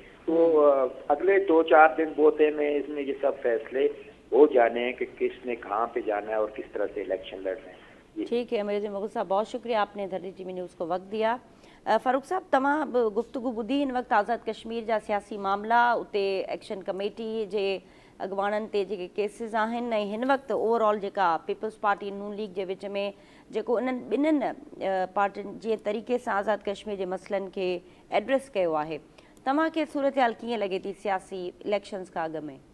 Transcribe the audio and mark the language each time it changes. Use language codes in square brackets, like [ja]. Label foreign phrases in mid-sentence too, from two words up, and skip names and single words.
[ur] تو اگلے 2-4 دن بوتے میں اس میں یہ سب فیصلے ہو جانے ہیں کہ کس نے کہاں پہ جانا ہے اور کس طرح سے الیکشن لڑنا ہے. ٹھیک ہے امیر مغل صاحب، بہت شکریہ آپ نے دھرتی ٹی وی نیوز کو وقت دیا. [sd] فاروق صاحب، تمام گفتگو بدھی ان وقت آزاد کشمیر جا سیاسی معاملہ उते एक्शन कमेटी जे अॻुवाणनि ते जेके केसिस आहिनि, ऐं हिन वक़्तु ओवरऑल जेका पीपल्स पार्टी नून लीग जे विच में जेको इन्हनि ॿिन्हिनि पार्टियुनि जीअं तरीक़े सां आज़ाद कश्मीर जे मसइलनि खे एड्रेस कयो आहे, तव्हांखे सूरतहाल कीअं लॻे थी सियासी इलेक्शन्स खां अॻु में?